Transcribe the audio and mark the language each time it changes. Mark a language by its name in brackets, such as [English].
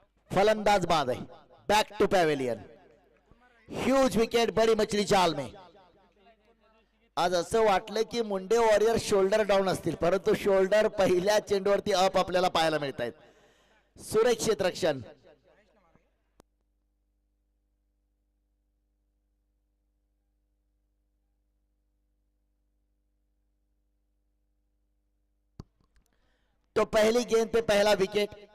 [Hindi] फलंदाज बाद है, [English] back to pavilion, [Hindi] huge wicket, बडी मछली जाल में। [Marathi] आज असं वाटलं की मुंडे वॉरियर शोल्डर डाऊन असतील, परंतु शोल्डर पहिल्या चेंडूवरती अप आपल्याला पाहायला मिळत आहेत। [Hindi] सुरक्षित रक्षण, तो पहली गेंद पे पहला विकेट।